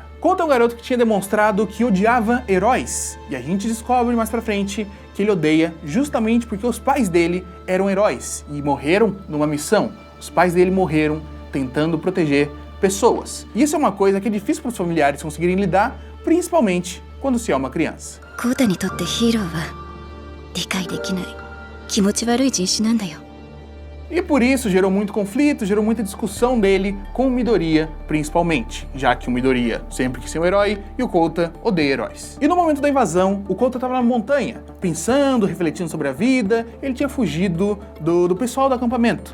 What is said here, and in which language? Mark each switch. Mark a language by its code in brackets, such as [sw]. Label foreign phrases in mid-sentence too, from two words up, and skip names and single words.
[pt] Kouta é um garoto que tinha demonstrado que odiava heróis, e a gente descobre mais pra frente que ele odeia justamente porque os pais dele eram heróis e morreram numa missão. Os pais dele morreram tentando proteger pessoas. E isso é uma coisa que é difícil para os familiares conseguirem lidar, principalmente quando se é uma criança. [ja] Koutaにとってヒーローは理解できない気持ち悪い人種なんだよ。 [pt] E por isso gerou muito conflito, gerou muita discussão dele com o Midoriya, principalmente, já que o Midoriya sempre quis ser um herói e o Kouta odeia heróis. E no momento da invasão, o Kouta estava na montanha, pensando, refletindo sobre a vida, ele tinha fugido do pessoal do acampamento.